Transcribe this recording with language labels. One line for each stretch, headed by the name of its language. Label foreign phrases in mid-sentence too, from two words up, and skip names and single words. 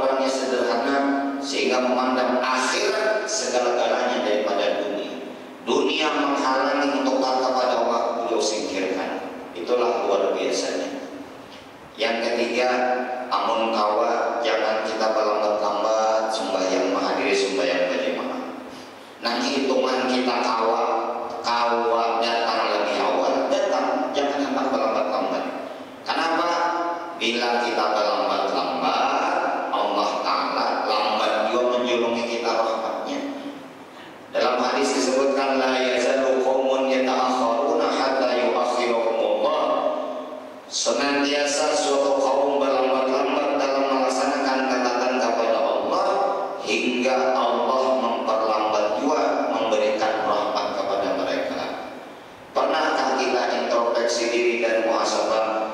Indonesian: sederhana sehingga memandang akhirat segala-galanya daripada dunia. Dunia menghalangi untuk taat kepada Allah, beliau singkirkan. Itulah luar biasanya. Yang ketiga,
Banjar: amun kawa
Indonesian: jangan kita berlambat-lambat sembahyang menghadiri sembahyang berjamaah. Nah, hitungan kita kawa datang lebih awal, datang, jangan hendak berlambat-lambat. Kenapa? Bila kita berlambat-lambat, Allah Ta'ala lambat juga menjulungi kita rahmatnya. Dalam hadis disebutkan
Arabic: لا يزال قوم يتأخرون حتى يؤخرهم الله.
Indonesian: Senantiasa suatu kaum berlambat-lambat dalam melaksanakan ketaatan kepada Allah hingga Allah memperlambat juga memberikan rahmat kepada mereka. Pernahkah kita introspeksi diri dan muhasabah?